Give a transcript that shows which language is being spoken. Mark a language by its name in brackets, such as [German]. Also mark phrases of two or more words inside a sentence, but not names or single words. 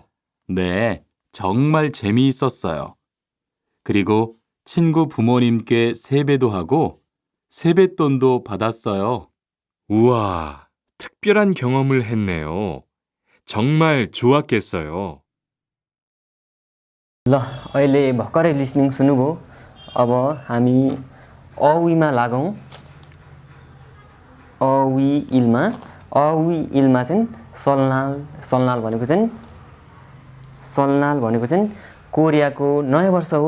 [Korean] 네, 정말 재미있었어요. 그리고 친구 부모님께 세배도 하고 세뱃돈도 받았어요. 우와, 특별한 경험을 했네요. 정말 좋았겠어요. [Nepali] ल अहिले भर्खरै लिसनिङ सुन्नुभयो। अब हामी अवीमा लागौँ। अवी इलमा चाहिँ सलनाल भनेको चाहिँ कोरियाको नयाँ वर्ष हो।